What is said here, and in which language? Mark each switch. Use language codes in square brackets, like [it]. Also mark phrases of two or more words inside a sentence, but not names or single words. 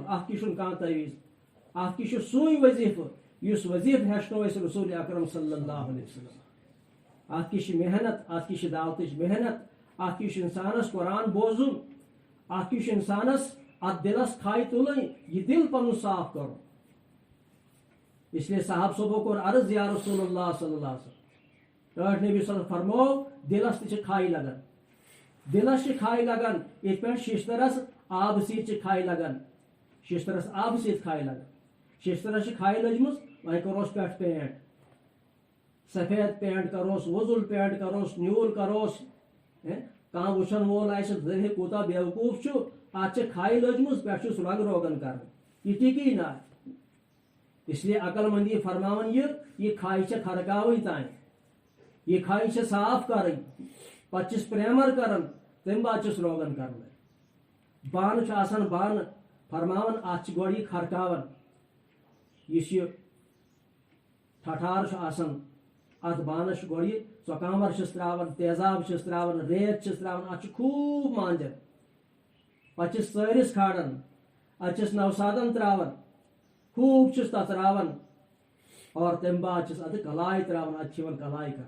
[ks] اتھ کیٛاہ چھُنہٕ کانٛہہ تعویٖذ, اتھ کیٛاہ چھُ سُے وظیٖفہٕ یُس وظیٖفہٕ ہیٚچھنو اَسہِ رسوٗلِ اکرم [ar] صلی اللہ علیہ وسلم. [ks] اتھ کیٛاہ چھِ محنت, اتھ کیٛاہ چھِ دعوتٕچ محنت, اتھ کیٛاہ چھُ اِنسانس قرآن بوزُن, اتھ کیٛاہ چھُ اِنسانس اتھ دِلس کھے تُلٕنۍ, یہِ دِل پنُن صاف کرُن. [ur] اس لیے [ks] صاحب صٲبو کوٚر عرض [ar] یا رسول اللہ صلی اللہ علیہ وسلم, [ks] ٹٲٹھ نبی [ar] صلی اللہ علیہ وسلم [ks] فرموو دِلس تہِ چھِ کھے لگان, دِلس چھِ کھے لگان, یِتھ پٲٹھۍ شیشتٕرس آبہٕ سۭتۍ چھِ کھے لگان, شیشتٕرس آبہٕ سۭتۍ کھے لگان. شیشتٕرس چھِ کھے لٔجمٕژ, وۄنۍ کروس پٮ۪ٹھٕ پینٹ, سفید پینٹ کروس, وۄزُل پینٹ کروس, نیوٗل کروس. کانٛہہ وٕچھن وول آسہِ ہے کوٗتاہ بیوقوٗف چھُ, اتھ چھِ کھے لٔجمٕژ, پٮ۪ٹھٕ چھُس رنٛگ روگن کران, یہِ ٹِکی نہٕ. [ur] اس لیے [ks] عقل مندی فرماوان یہِ کھے چھےٚ کھرکاوٕنۍ تانۍ, یہِ کھے چھےٚ صاف کرٕنۍ, پتہٕ چھِس پریمر کران, تمہِ بعد چھِس روگن کران. بانہٕ چھُ آسان بانہٕ, فرماوان اتھ چھِ گۄڈٕ یہِ کھرکاوان, یُس یہِ ٹھٹھار چھُ آسان اتھ بانس چھُ گۄڈٕ یہِ ژۄکامر چھِس تراوان, تیزاب چھِس تراوان, ریت چھِس تراوان, اتھ چھُ خوٗب مانٛجان, پتہٕ چھِس ژٲرِس کھالان, اتھ چھِس نوسادن تراوان, خوٗب چھِس تتھ راوان, اور تمہِ بعد چھِس اتھ کلاے تراوان, اتھ چھِ یِوان کلاے کران.